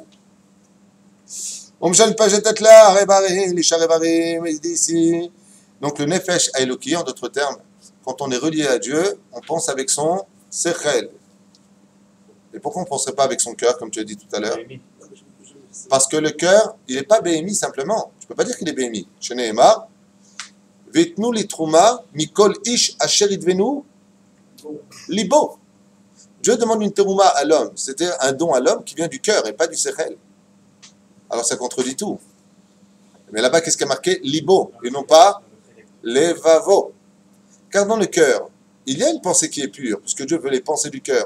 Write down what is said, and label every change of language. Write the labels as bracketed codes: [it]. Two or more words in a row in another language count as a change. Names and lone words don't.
[fr] Donc le [he] נפש האלוקי, [fr] en d'autres termes, quand on est relié à Dieu, on pense avec son sechel. Et pourquoi on ne penserait pas avec son cœur, comme tu as dit tout à l'heure? Parce que le cœur, il n'est pas BMI simplement. Tu ne peux pas dire qu'il est BMI. [he] שנאמר ויתנו לי תרומה מכל איש אשר ידבנו לבו. [fr] Dieu demande une terouma à l'homme, c'est-à-dire un don à l'homme qui vient du cœur et pas du sechel. Alors ça contredit tout. Mais là-bas, qu'est-ce qui a marqué? Libo, et non pas levavo. Car dans le cœur, il y a une pensée qui est pure, puisque Dieu veut les pensées du cœur.